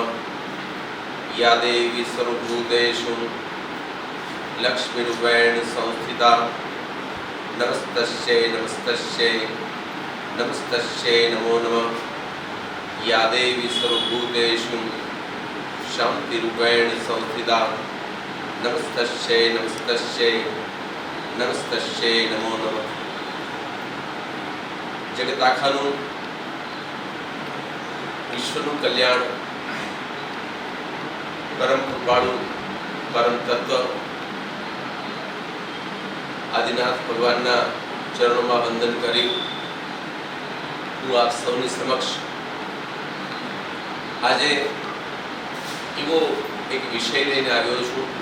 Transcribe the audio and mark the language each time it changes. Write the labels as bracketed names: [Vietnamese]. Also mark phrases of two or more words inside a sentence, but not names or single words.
[Sanskrit] या देवी सर्वभूतेषु लक्ष्मीरूपेण संस्थिता नमस्तस्यै नमस्तस्यै नमस्तस्यै नमो नमः। या देवी सर्वभूतेषु शान्तिरूपेण संस्थिता नमस्तस्यै नमस्तस्यै नमस्तस्यै नमो नमः। [Gujarati] જગત આખાનું વિશ્વનું કલ્યાણ પરમ કૃપાળુ પરમ તત્વ આદિનાથ ભગવાનના ચરણોમાં વંદન કરી હું આપ સૌની સમક્ષ આજે એવો એક વિષય લઈને આવ્યો છું।